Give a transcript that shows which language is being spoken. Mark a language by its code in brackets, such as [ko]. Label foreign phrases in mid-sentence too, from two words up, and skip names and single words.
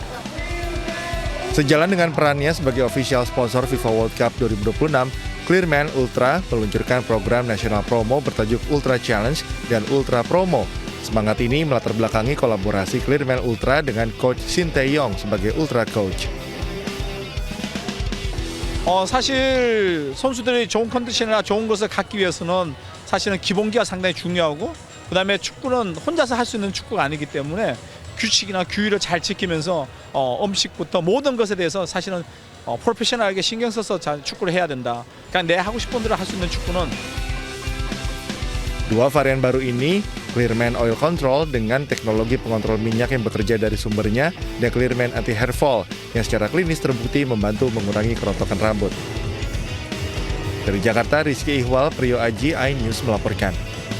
[id] Sejalan dengan perannya sebagai [en] official sponsor [id] FIFA World Cup 2026, Clearman Ultra meluncurkan program nasional promo bertajuk Ultra Challenge dan Ultra Promo. Semangat ini melatar belakangi kolaborasi Clearman Ultra dengan Coach Shin Tae-yong sebagai Ultra Coach. [ko] 사실 선수들이 좋은 컨디션이나 좋은 것을 갖기 위해서는 사실은 기본기가 상당히 중요하고 그다음에 축구는 혼자서 할 수 있는 축구가 아니기 때문에 규칙이나 규율을 잘 지키면서 음식부터 모든 것에 대해서 사실은 프로페셔널하게 신경 써서 잘 축구를 해야 된다. 그냥 내 하고 싶은 대로 할 수 있는 축구는. [id] Dua varian baru ini, Clearman Oil Control dengan teknologi pengontrol minyak yang bekerja dari sumbernya, dan Clearman Anti Hair Fall yang secara klinis terbukti membantu mengurangi kerontokan rambut. Dari Jakarta, Rizky Ihwal, Priyo Aji, iNews melaporkan.